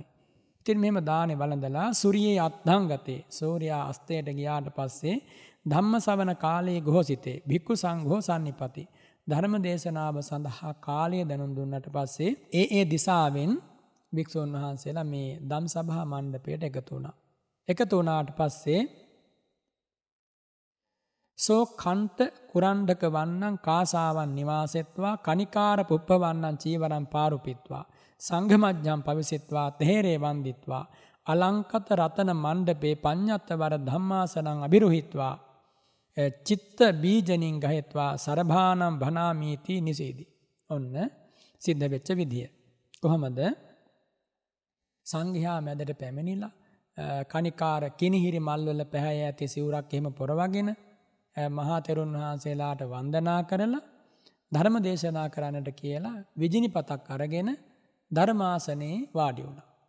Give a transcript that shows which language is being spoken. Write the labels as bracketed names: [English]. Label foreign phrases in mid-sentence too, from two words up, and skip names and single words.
[Sinhala] ඉතින් මෙහෙම දානේ වළඳලා සූර්යයේ අත්ධංගතේ සූර්යා අස්තයට ගියාට පස්සේ [Pali] ධම්මසවන කාලයේ ගෝසිතේ භික්ඛු සංඝෝ සම්නිපති [Sinhala] ධර්ම දේශනාව සඳහා කාලය දැනුම් දුන්නට පස්සේ ඒ දිසාවෙන් භික්ෂුන් වහන්සේලා මේ ධම් සභා මණ්ඩපයට එකතු වුණා. එකතු වුණාට පස්සේ [Pali] සෝ කන්ට කුරණ්ඩක වන්නං කාසාවන් නිවාසෙත්වා කනිකාර පුප්පවන්නං චීවරං පාරුපිත්වා සංඝමජ්ජං පවිසිත්වා තේරේ වන්දිත්වා අලංකත රතන මණ්ඩපේ පඤ්ඤත්තවර ධම්මාසනං අබිරුහිත්වා චිත්ත බීජනින් ගහෙත්වා සරභානම් භනාමීති නිසීදි. [Sinhala] ඔන්න සිද්ධ වෙච්ච විදිය. කොහොමද? සංඝයා මැදට පැමිණිලා කනිකාර කිනිහිරි මල්වල පැහැය ඇති සිවුරක් එහෙම පොරවගෙන මහා තෙරුන් වහන්සේලාට වන්දනා කරලා ධර්ම දේශනා කරන්නට කියලා විජිනිපතක් අරගෙන ධර්මාසනේ වාඩි වුණා.